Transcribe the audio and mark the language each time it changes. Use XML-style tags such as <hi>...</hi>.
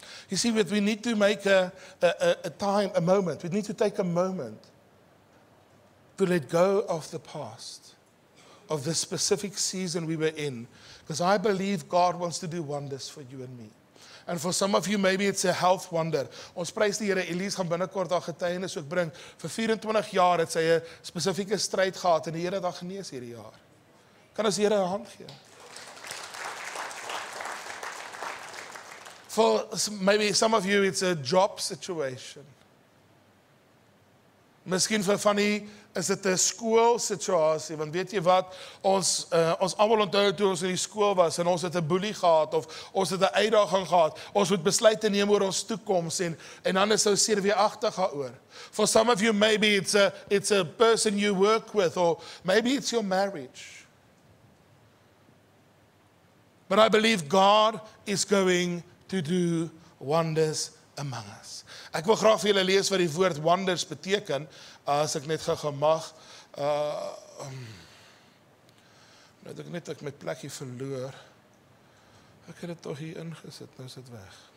<en>You see, we need to make a time, a moment. We need to take a moment to let go of the past, of the specific season we were in. Because I believe God wants to do wonders for you and me. And for some of you, maybe it's a health wonder.</en> <af>Ons prys die Here, Elise gaan binnekort haar getuienis ook bring. Vir 24 jaar het sy 'n spesifieke stryd gehad en die Here het haar genees hierdie jaar. Kan ons die Here 'n hand gee?</af> <en>For maybe some of you, it's a job situation.</en> <af>Miskien vir van u is dit 'n skoolsituasie, want weet jy wat, ons almal onthou toe ons in die skool was en ons het 'n boelie gehad of ons het 'n uitdaging gehad. Ons moet besluite neem oor ons toekoms en dan is ons seerweeragtig daaroor.</af> <en>For some of you, maybe it's a person you work with, or maybe it's your marriage. But I believe God is going to do wonders among us.</en> <af>Ek wil graag vir julle lees wat die woord wonders beteken, as ek net gou mag. Nou ek net ek my plekkie verloor. Ek het dit tog hier ingesit, nou is dit weg.</af>